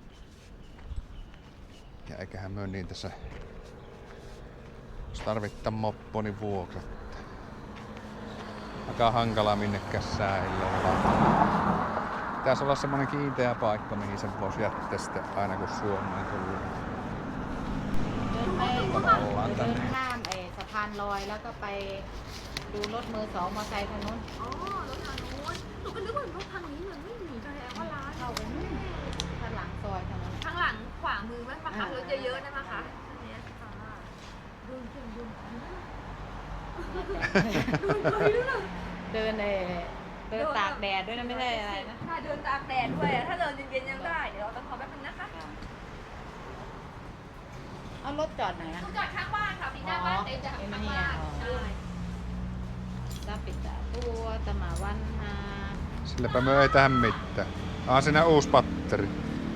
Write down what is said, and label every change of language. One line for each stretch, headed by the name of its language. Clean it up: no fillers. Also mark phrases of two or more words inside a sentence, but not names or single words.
Finnish: Ja eiköhän myö niin tässä, jos tarvittaa moppo, niin vuokratta. Aika hankalaa minnekään säilöllä. Pitäisi olla semmonen kiinteä paikka, mihin sen voisi jättää sitten aina kun Suomeen tullut.
Thai: เดินข้ามสะพานลอยแล้วก็ไปดูรถมือสองมอไซค์ทางนู้น อ๋อรถทางนู้นหนูก็นึกว่ารถทางนี้เหมือนไม่มีแสดงว่าร้าน เข้าไปนู่นข้างหลังซอยทางนู้น ทางหลังขวามือมั้งคะรถเยอะๆนะมั้งคะอันเนี้ยค่ะดูเก่งดู เดินเดินตากแดดด้วยนะไม่ใช่อะไรนะ ถ้าเดินตากแดดด้วยอะถ้าเดินเย็นๆยังได้ เดี๋ยวเราต้องขอแป๊บนึง รถจอดไหนอ่ะ จอดข้างบ้านค่ะพี่หน้าบ้านเต็มจะข้างบ้านใช่ จะปิดตัวจะมาวันนา
Finnish: Silläpä me ei tähän mitään. Siinä uusi patteri.